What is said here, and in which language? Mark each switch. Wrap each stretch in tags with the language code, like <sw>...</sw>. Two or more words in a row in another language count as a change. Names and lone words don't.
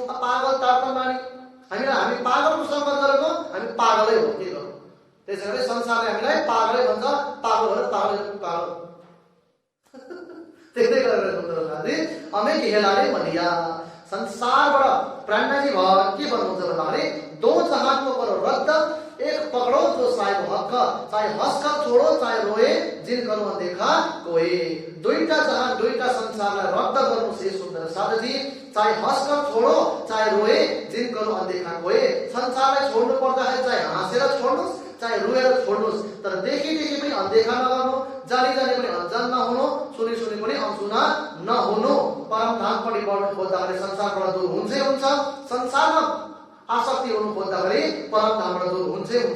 <ne>पागल तार्तम बानी हामी पागलको संगत गरेको हामी पागलै हो के गर्नु। त्यसैले संसारले हामीलाई पागलै भन्छ पागल भएर पागल त्यस्तै गरेर सुन्दर साथी अमेरिकी खेलाडी भनिया संसारबाट प्राणनाथजी भगवान के भन्नुहुन्छ भन्दाखेरि</ne> <hi>दो जहान को करो रद्द एक पकड़ो जो साहेब हक, चाहे हस्क छोडो चाहे रोए जिन करो अनदेखा कोए।</hi> <ne>दुईटा जहान दुईटा संसारलाई रद्द गर्नुहोस् हे सुन्दर साधुजी।</ne> <hi>चाहे हस्क छोडो चाहे रोए जिन करो अनदेखा कोए।</hi> <ne>संसारलाई छोड्नु पर्दाखेरि चाहे हाँसेर छोड्नुहोस् चाहे रोएर छोड्नुहोस्, तर देखि पनि अनदेखा नगर्नु, जानी पनि अनजान नहुनु, सुनी पनि अनसुना नहुनु। परमधामपट्टि बढ्नु खोज्दाखेरि संसारबाट दूर हुन्छै हुन्छ, संसारमा आसक्ति हुनु खोज्दाखेरि परमधामबाट दूर हुन्छै हुन्छ।</ne>